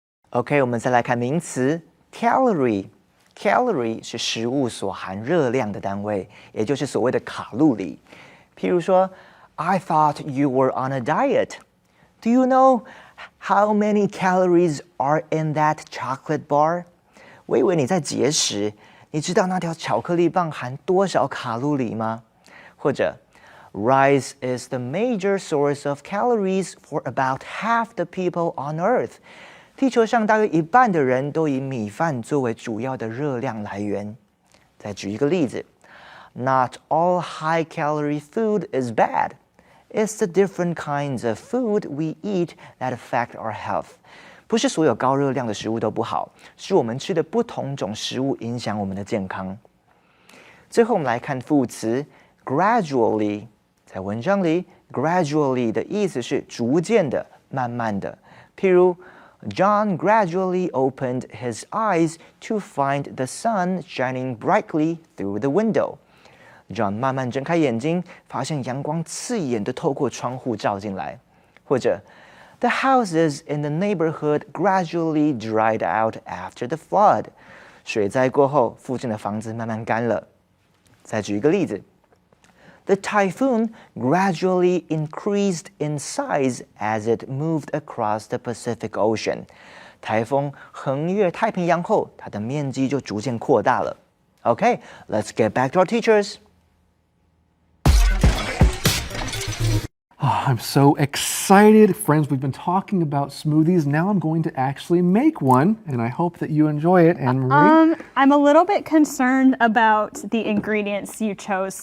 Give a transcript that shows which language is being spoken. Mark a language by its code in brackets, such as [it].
[zh] OK， 我们再来看名词 calorie。calorie 是食物所含热量的单位，也就是所谓的卡路里。譬如说 [en] I thought you were on a diet. Do you know how many calories are in that chocolate bar? [zh] 我以为你在节食，你知道那条巧克力棒含多少卡路里吗？或者 [en] Rice is the major source of calories for about half the people on Earth. [zh] 地球上大约1半的人都以米饭作为主要的热量来源。再举一个例子 [en] Not all high-calorie food is bad. It's the different kinds of food we eat that affect our health. [zh] 不是所有高热量的食物都不好，是我们吃的不同种食物影响我们的健康。最后我们来看副词 gradually， 在文章里 gradually 的意思是逐渐的、慢慢的。譬如 [en] John gradually opened his eyes to find the sun shining brightly through the window. [zh] John 慢慢睁开眼睛，发现阳光刺眼地透过窗户照进来。或者 [en] The houses in the neighborhood gradually dried out after the flood. [zh] 水灾过后，附近的房子慢慢干了。再举一个例子 [en] The typhoon gradually increased in size as it moved across the Pacific Ocean. [zh] 台风横越太平洋后，它的面积就逐渐扩大了。 [en] Okay, let's get back to our teachers. Oh, I'm so excited. Friends, we've been talking about smoothies. Now I'm going to actually make one, and I hope that you enjoy it. And Marie? I'm a little bit concerned about the ingredients you chose.